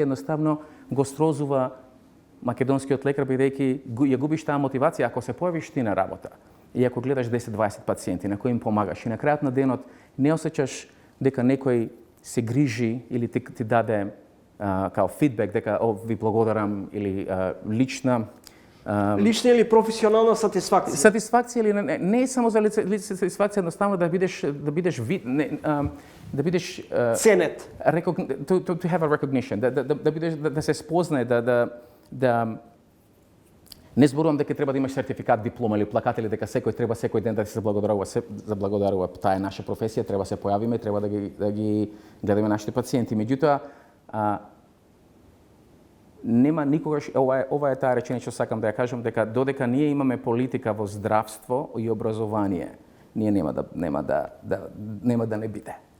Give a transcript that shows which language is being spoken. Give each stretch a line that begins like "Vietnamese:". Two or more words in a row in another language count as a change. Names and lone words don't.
Macedonian: едноставно го срозува македонскиот лекар, бидејќи ја губиш таа мотивација ако се појавиш ти на работа и ако гледаш 10-20 пациенти на кои им помагаш и на крајот на денот не осеќаш дека некој се грижи или ти даде као фидбек дека ви благодарам или лична Лична или професионална сатисфакција? Сатисфакција или не е само за сатисфакција, едноставно да бидеш Ценет.
English: to have a recognition,
Macedonian: да се спознае, да не зборувам дека треба да имаш сертификат, диплома или плакат или дека секој ден да се заблагодарува. Таа е наша професија, треба се појавиме, треба да ги гледаме нашите пациенти. Меѓутоа, нема никогаш, ова е таа реченица што сакам да ја кажам, дека додека ние имаме политика во здравство и образование, ние нема да не биде.